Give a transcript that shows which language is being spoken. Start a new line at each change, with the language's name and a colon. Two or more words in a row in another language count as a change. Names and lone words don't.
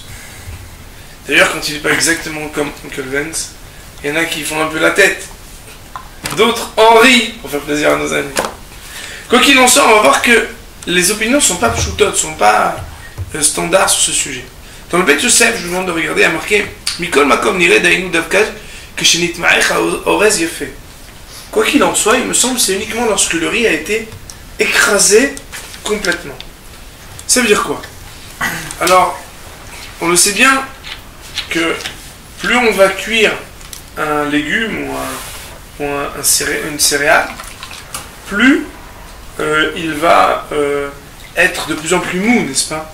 French: D'ailleurs, quand il n'est pas exactement comme Uncle Ben's, il y en a qui font un peu la tête. D'autres en rient pour faire plaisir à nos amis. Quoi qu'il en soit, on va voir que les opinions ne sont pas pshoutot, ne sont pas standards sur ce sujet. Dans le Beth Yosef, je vous demande de regarder, il y a marqué
Hebrew: מכל מקום נראה דאינו דווקא כשנת מעך אורז יפה.
French: Quoi qu'il en soit, il me semble que c'est uniquement lorsque le riz a été écrasé complètement. Ça veut dire quoi? Alors, on le sait bien que plus on va cuire un légume ou une céréale, plus il va être de plus en plus mou, n'est-ce pas?